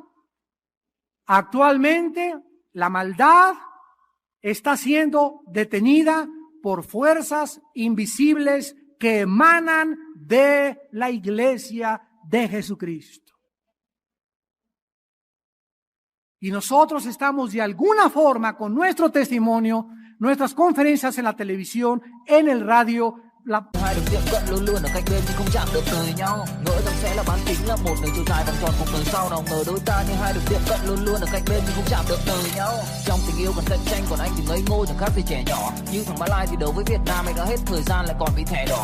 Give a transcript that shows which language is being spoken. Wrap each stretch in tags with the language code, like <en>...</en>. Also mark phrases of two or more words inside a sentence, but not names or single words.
<es>Actualmente la maldad está siendo detenida por fuerzas invisibles que emanan de la iglesia de Jesucristo. Y nosotros estamos de alguna forma con nuestro testimonio, nuestras conferencias en la televisión, en el radio,</es> <vi>hai được tiệm cận luôn luôn ở cạnh bên nhưng không chạm được đời nhau. Ngỡ rằng sẽ là bán kính là một đường chiều dài vòng tròn cùng đời sau, nào ngờ đôi ta như hai được tiệm cận luôn luôn ở cạnh bên nhưng không chạm được đời nhau. Trong tình yêu còn cạnh tranh, còn anh thì ngây ngô chẳng khác gì trẻ nhỏ. Như thằng Malai thì đấu với Việt Nam, anh đã hết thời gian lại còn bị thẻ đỏ.</vi>